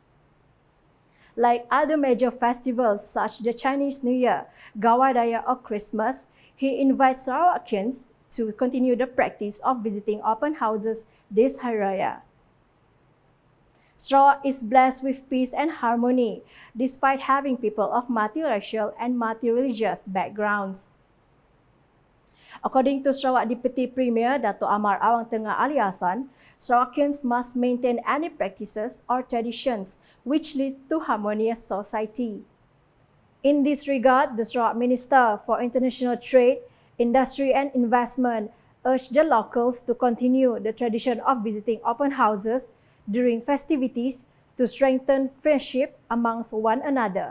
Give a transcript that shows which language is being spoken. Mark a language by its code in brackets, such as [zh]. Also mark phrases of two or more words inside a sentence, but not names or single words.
[en] Like other major festivals such as the Chinese New Year, Gawai Daya or Christmas, he invites Sarawakians to continue the practice of visiting open houses this Hari Raya. Sarawak is blessed with peace and harmony, despite having people of multiracial and multireligious backgrounds. According to Sarawak Deputy Premier Dato' Amar Awang Tengah Ali Hassan, Sarawakians must maintain any practices or traditions which lead to harmonious society. In this regard, the Sarawak Minister for International Trade, Industry and Investment urged the locals to continue the tradition of visiting open houses during festivities to strengthen friendship amongst one another.